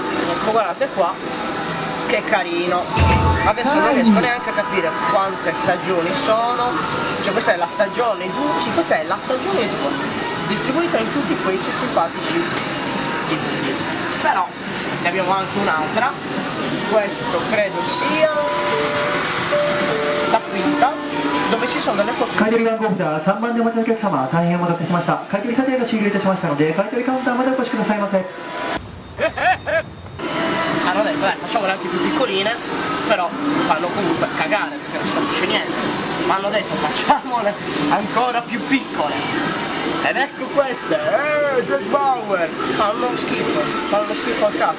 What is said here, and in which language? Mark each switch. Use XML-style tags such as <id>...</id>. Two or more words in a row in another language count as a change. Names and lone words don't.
<it>Ecco, guardate qua, che carino. Adesso non riesco neanche a capire quante stagioni sono, cioè questa è la stagione 2, sì, questa è la stagione 2, distribuita in tutti questi simpatici DVD. Però ne abbiamo anche un'altra, questo credo sia la quinta, dove ci sono delle foto.</it> <ja>買取番号札3番でお待ちのお客様、大変お待たせしました。買取査定が終了いたしましたので、買取カウンターまでお越しくださいませ。</ja> <it>Hanno detto dai, facciamole anche più piccoline, però fanno comunque cagare perché non si capisce niente. Ma hanno detto facciamole ancora pipiù piccole. Ed ecco queste, Jack Bauer, fanno schifo al cazzo.</it>